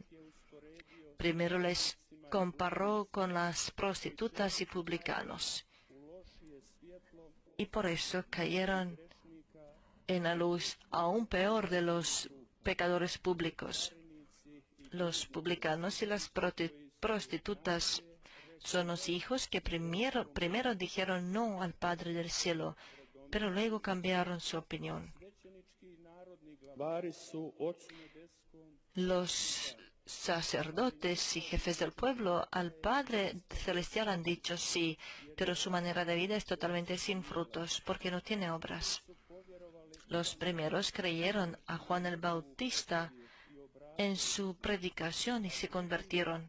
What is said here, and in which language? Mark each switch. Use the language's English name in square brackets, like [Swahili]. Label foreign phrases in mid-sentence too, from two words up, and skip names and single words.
[Spanish] Primero les comparó con las prostitutas y publicanos, y por eso cayeron en la luz aún peor de los pecadores públicos. Los publicanos y las prostitutas Son los hijos que primero dijeron no al Padre del cielo, pero luego cambiaron su opinión. [Croatian] Svećenički i narodni glavari su Ocu nebeskom [Spanish] Los sacerdotes y jefes del pueblo al Padre Celestial han dicho sí, pero su manera de vida es totalmente sin frutos, porque no tiene obras. Los primeros creyeron a Juan el Bautista en su predicación y se convirtieron.